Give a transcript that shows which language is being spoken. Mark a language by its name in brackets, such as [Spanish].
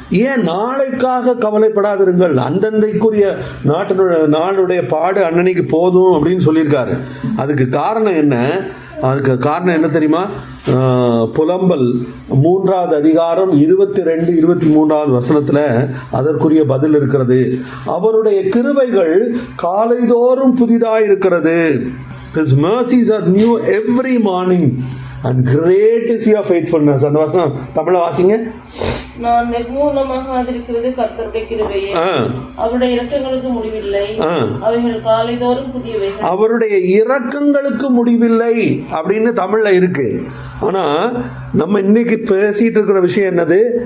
[Tamil] ஏன் நாளைக்காக கவலைப்படாதிருங்கள்? அன்றன்றைக்குரிய நாளுடைய பாடு அன்னன்னைக்கு போதும் அப்படின்னு சொல்லியிருக்காரு. அதுக்கு காரணம் என்ன? அதுக்கு காரணம் என்ன தெரியுமா? புலம்பல் 3வது அதிகாரம் 22, 23வது வசனத்தில் அதற்குரிய பதில் இருக்கிறது. அவருடைய கிருபைகள் காலைதோறும் புதிதாக இருக்கிறது. [English] His mercies are new every morning and great is your faithfulness. [Tamil] அந்த வசனம் தமிழ வாசிங்க. நான் நிர்மூலமாகாதிருக்கிறது கர்த்தருடைய கிருபையே, அவருடைய இரக்கங்களுக்கு முடிவில்லை, அவைகள் காலைதோறும் புதியவைகள். அவருடைய இரக்கங்களுக்கு முடிவில்லை அப்படின்னு தமிழ்ல இருக்கு. ஆனா நம்ம இன்னைக்கு பேசிட்டு இருக்கிற விஷயம் என்னது?